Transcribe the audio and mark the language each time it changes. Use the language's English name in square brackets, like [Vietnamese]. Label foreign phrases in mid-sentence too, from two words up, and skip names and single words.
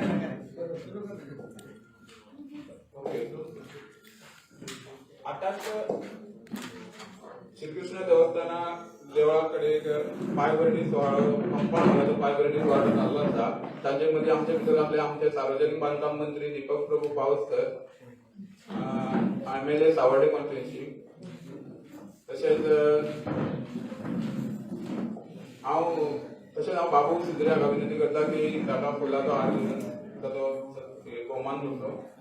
[Marathi] आताच श्रीकृष्ण देवस्थान देवळाकडे पायभरणी सोहळा पायभरणी सोहळा चालला होता. [Konkani] त्याच्यामध्ये आमच्या भितर आमचे सार्वजनिक बांधकाम मंत्री दीपक प्रभू पावसकर, MLA सावर्डे कॉन्स्टिट्युएन्सी, तसेच हांव बाबू सिद्रे हाका विनंती करता की ताका फुलाचो हार घेवन ताचो भोवमान करचो.